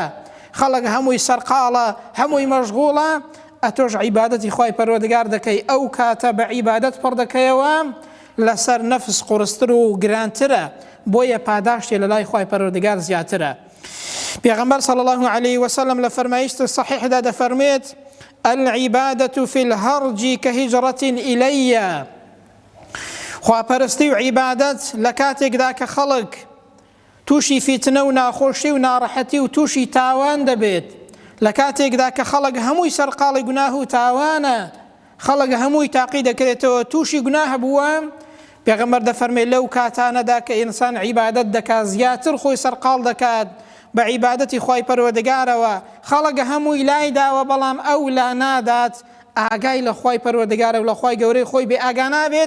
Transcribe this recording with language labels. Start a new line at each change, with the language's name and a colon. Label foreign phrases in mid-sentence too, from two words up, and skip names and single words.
Central Kurdish: خەڵک هەمووی سەرقاڵە هەمووی مەشغوڵە ئەتۆش عیبادەتی خوای پەروەردگار دەکەی ئەو کاتە بە عیبادەت پڕ دەکەیەوە لەسەر نەفس قورستر و گرانترە بۆیە پاداشتی لە لای خوای پەروەردگار زیاترە. پێغەمبەر
Arabic: صلی الله عليه وسلم
Central Kurdish: لە فەرمایشتی صحیحدا دەفەرمێت
Arabic: العبادة في الهرج كهجرة إلي.
Central Kurdish: خواپەرستی و عیبادەت لە کاتێکدا کە خەڵک تووشی فیتنە و ناخۆشی و ناڕەحەتی و تووشی تاوان دەبێت، لە کاتێکدا کە خەڵک هەمووی سەرقاڵی گوناه و تاوانە، خەڵک هەمووی تاقی دەکرێتەوە تووشی گوناه بووە، پێغەمبەر دەفەرمێ لەو کاتانەدا کە ئینسان عیبادەت دەکات زیاتر خۆی سەرقاڵ دەکات بە عیبادەتی خوای پەروەردگارەوە، خەڵک هەمووی لای داوە بەڵام ئەو لا نادات ئاگای لە خوای پەروەردگارە و لە خوای گەورەی خۆی بێ ئاگا نابێت.